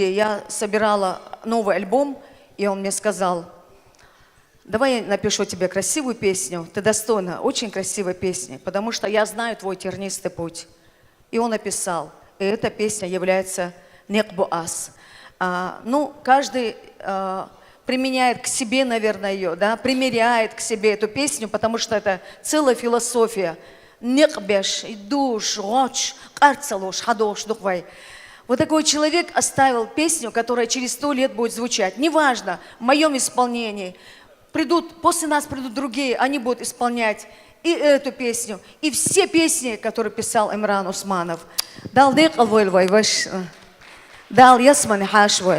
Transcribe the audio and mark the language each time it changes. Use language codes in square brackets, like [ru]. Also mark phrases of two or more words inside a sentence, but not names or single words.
[ru] Я собирала новый альбом, и он мне сказал: давай я напишу тебе красивую песню, ты достойна очень красивой песни, потому что я знаю твой тернистый путь. И он написал, и эта песня является «Некбу ас». Ну, каждый применяет к себе, наверное, ее, да, примеряет к себе эту песню, потому что это целая философия. [ce] Некбеш, идуш, роч, карцалуш, хадош, духвай. [ru] Вот такой человек оставил песню, которая через 100 лет будет звучать. Неважно, в моем исполнении. После нас придут другие, они будут исполнять и эту песню, и все песни, которые писал Имран Усманов. [ce] Дал ясман хашвай.